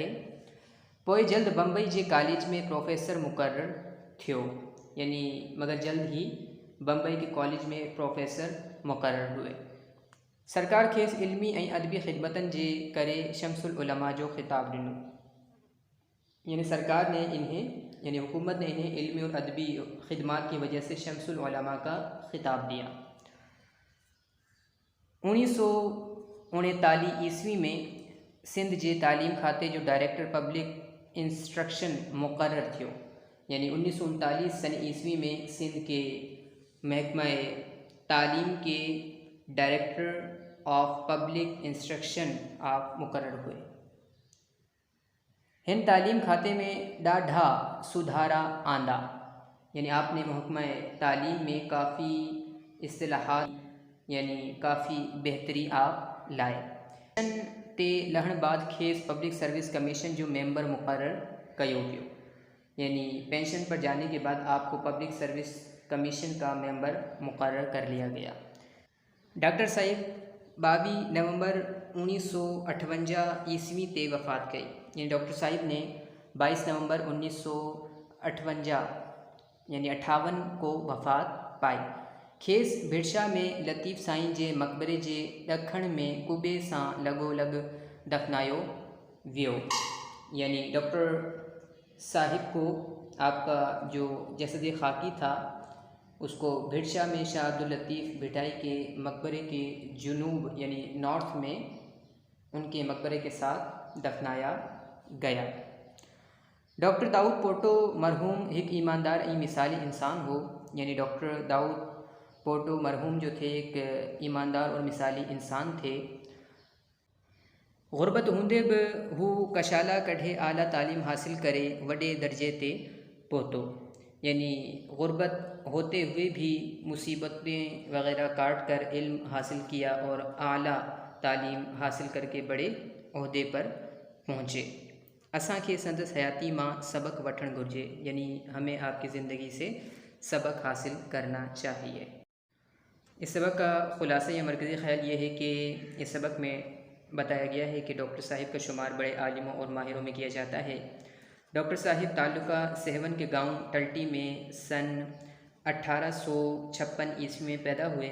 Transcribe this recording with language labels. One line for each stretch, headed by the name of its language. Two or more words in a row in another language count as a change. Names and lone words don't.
Sindhi: पोइ जल्द बम्बई जे कॉलेज में प्रोफेसर मुक़र्रर थियो,
Urdu: یعنی مگر جلد ہی بمبئی کے کالج میں پروفیسر مقرر ہوئے.
Sindhi: सरकार खेस इल्मी ऐं अदबी ख़िदमतन जे करे शम्सुल उलमा जो ख़िताब ॾिनो,
Urdu: یعنی سرکار نے انہیں یعنی حکومت نے انہیں علمی اور ادبی خدمت کی وجہ سے شمس العلماء کا خطاب دیا.
Sindhi: 1939 ईस्वी में सिंध जे तालीम खाते जो डायरेक्टर पब्लिक इंस्ट्रक्शन मुक़र्रर थियो,
Urdu: یعنی 1939 سن عیسوی میں سندھ کے محکمہ تعلیم کے ڈائریکٹر آف پبلک انسٹرکشن آپ مقرر ہوئے.
Sindhi: हिन तालीम खाते में ॾाढा सुधारा आंदा,
Urdu: یعنی آپ نے محکمہ تعلیم میں کافی اصلاحات یعنی کافی بہتری آپ لائے.
Sindhi: ते लहण बाद खेस पब्लिक सर्विस कमीशन जो मेंबर मुक़र्रर कयो वियो,
Urdu: یعنی پنشن پر جانے کے بعد آپ کو پبلک سروس کمیشن کا ممبر مقرر کر لیا گیا.
Sindhi: डॉक्टर साहिब 22 नवंबर 1958 ईस्वी ते वफ़ात कई,
Urdu: یعنی ڈاکٹر صاحب نے 22 نومبر 1958 یعنی 58 کو وفات پائی.
Sindhi: खेस भिरशा में लतीफ़ साईं जे मक़बरे जे ॾखण में कुबे सां लॻोलॻ दफ़नायो वियो,
Urdu: یعنی ڈاکٹر صاحب کو آپ کا جو جسد خاکی تھا اس کو بھٹ شاہ میں شاہ عبداللطیف بھٹائی کے مقبرے کے جنوب یعنی نارتھ میں ان کے مقبرے کے ساتھ دفنایا گیا. ڈاکٹر داؤد پوٹو مرحوم ایک ایماندار اور مثالی انسان ہو، یعنی ڈاکٹر داؤد پوٹو مرحوم جو تھے ایک ایماندار اور مثالی انسان تھے.
Sindhi: गुरबत हूंदे भी हू कशाला कढ़े आला तालीम हासिल करे वडे दर्जे ते पहुतो,
Urdu: یعنی غربت ہوتے ہوئے بھی مصیبتیں وغیرہ کاٹ کر علم حاصل کیا اور اعلیٰ تعلیم حاصل کرکے بڑے عہدے پر پہنچے. असां खे संदस हयाती मां सबक वठण घुर्जे, یعنی ہمیں آپ کی زندگی سے سبق حاصل کرنا چاہیے. اس سبق کا خلاصہ یا مرکزی خیال یہ ہے کہ اس سبق میں بتایا گیا ہے کہ ڈاکٹر صاحب کا شمار بڑے عالموں اور ماہروں میں کیا جاتا ہے. ڈاکٹر صاحب تعلقہ سیہون کے گاؤں ٹلٹی میں سن 1856 عیسوی میں پیدا ہوئے.